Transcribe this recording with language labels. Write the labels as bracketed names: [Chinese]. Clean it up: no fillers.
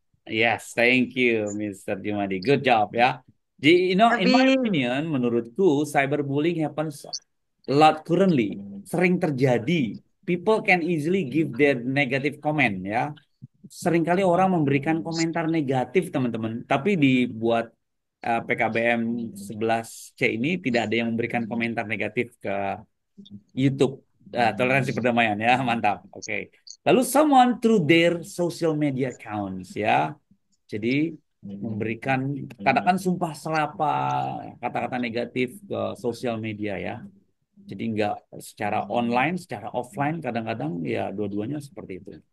[English] Yes, thank you, Mr. Jumadi. Good job ya. In my opinion, [Indonesian] menurutku [English] cyberbullying happens a lot currently. [Indonesian] Sering terjadi. [English] People can easily give their negative comment ya. [Indonesian] Seringkali orang memberikan komentar negatif teman-teman. Tapi dibuat PKBM 11C ini tidak ada yang memberikan komentar negatif ke YouTube. Toleransi perdamaian ya, mantap. Oke. Lalu [English] someone through their social media accounts ya. [Indonesian] Jadi memberikan katakan sumpah serapa, kata-kata negatif ke sosial media ya. Jadi nggak secara online, secara offline kadang-kadang ya dua-duanya seperti itu.